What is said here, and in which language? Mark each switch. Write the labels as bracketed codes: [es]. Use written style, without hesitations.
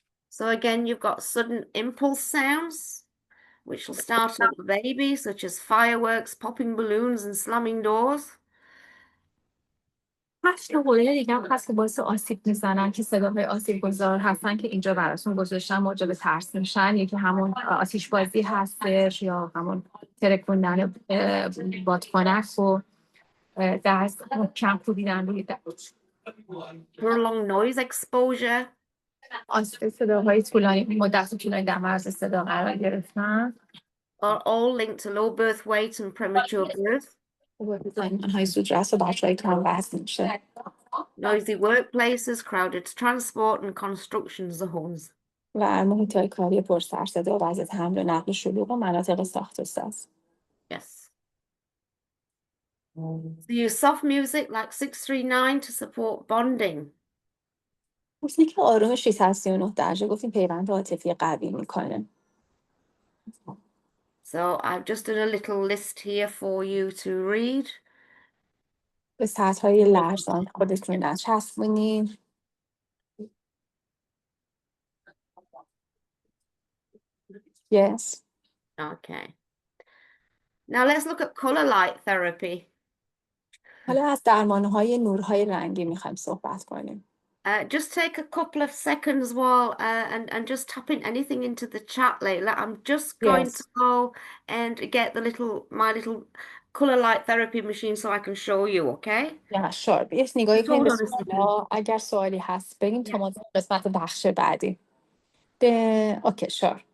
[en] So again, you've got sudden impulse sounds, which will start at the baby, such as fireworks, popping balloons, and slamming doors. [fa] 8 تا قوله دیگه هم هست که باعث آسیب میزنن که صداهای آسیب گذار هستن که اینجا براتون گذاشتم موجب ترس میشن. یکی همون آتیش بازی هستش یا همون ترکوندن بادکنک و دست محکم کوبیدن روی دست. [en] Prolonged noise exposure. [fa] صداهای طولانی مدت طولانی در معرض صدا قرار گرفتن. [en] Are all linked to low birth weight and premature birth. [fa] زایمان‌های زودرس و بچه‌های کم وزن میشه. [en] Noisy workplaces, crowded transport and construction zones. [fa] و محیط‌های کاری پر سر صدا و وضعیت حمل و نقل شلوغ و مناطق ساخت و ساز. [en] Yes. So use soft music like 639 to support bonding. [fa] موسیقی آروم 639 درجه گفتیم پیوند عاطفی قوی میکنه. [en] So I've just done a little list here for you to read. [fa] به سطرهای لرزان خودتون نچسبونید. [en] Yes. Okay. Now let's look at color light therapy. [fa] حالا از درمانهای نورهای رنگی میخوایم صحبت کنیم. [en] Just take a couple of seconds while and just typing anything into the chat, Layla. I'm just going to go and get my little color light therapy machine so I can show you, okay? Yeah, sure. [fa] یه نگاهی [en] Just [fa] کنیم [en] hold [fa] به [en] on a second. [fa] سوالا. اگر سوالی هست بگیم تا ما قسمت بخش بعدی. [en] Okay, sure.